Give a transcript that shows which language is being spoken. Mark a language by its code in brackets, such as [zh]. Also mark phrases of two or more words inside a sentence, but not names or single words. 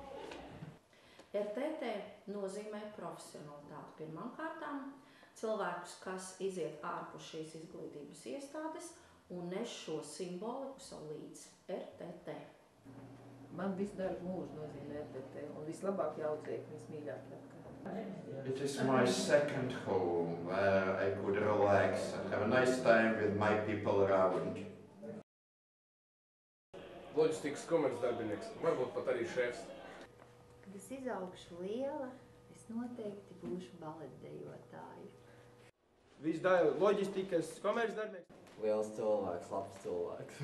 [lv] RTT nozīmē profesionalitāti pirmām kārtām, cilvēkus, kas iziet ārpus šīs izglītības iestādes un nes šo simboliku sev līdz RTT. Man visu darbu mūžu nozīmē RTT un vislabākie audzēkņi, vismīļākie apkārt. [en] It is my second home where I could relax and have a nice time with my people around. [lv] Loģistikas komercdarbinieks, varbūt pat arī šefs. Kad es izaugšu liela, es noteikti būšu baletdejotāja. Loģistikas komercdarbinieks. Liels cilvēks, labs cilvēks.